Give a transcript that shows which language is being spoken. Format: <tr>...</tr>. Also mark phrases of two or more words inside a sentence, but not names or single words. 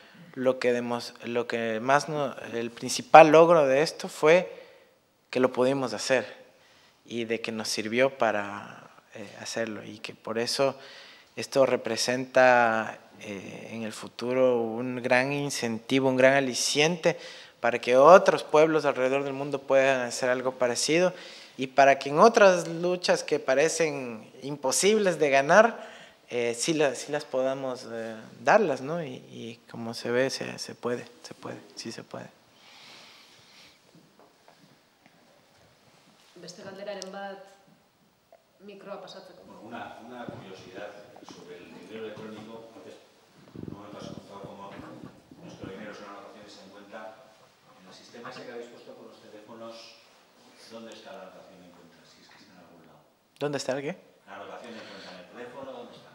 <es>el principal logro de esto fue que lo pudimos hacer y de que nos sirvió para hacerlo, y que por eso esto representa en el futuro un gran incentivo, un gran aliciente para que otros pueblos alrededor del mundo puedan hacer algo parecido, y para que en otras luchas que parecen imposibles de ganar, sí las podamos darlas, ¿no? Y como se ve, se puede, sí se puede.</es> <eu>Beste galderaren bat mikroa pasatzeko.</eu> <es>Una curiosidad sobre el dinero electrónico. Antes no me has contado cómo nuestro dinero son anotaciones en cuenta. En el sistema ese que habéis puesto con los teléfonos, ¿dónde está la anotación en cuenta? Si es que está en algún lado. ¿Dónde está el qué? La anotación en cuenta en el teléfono, ¿dónde está?</es>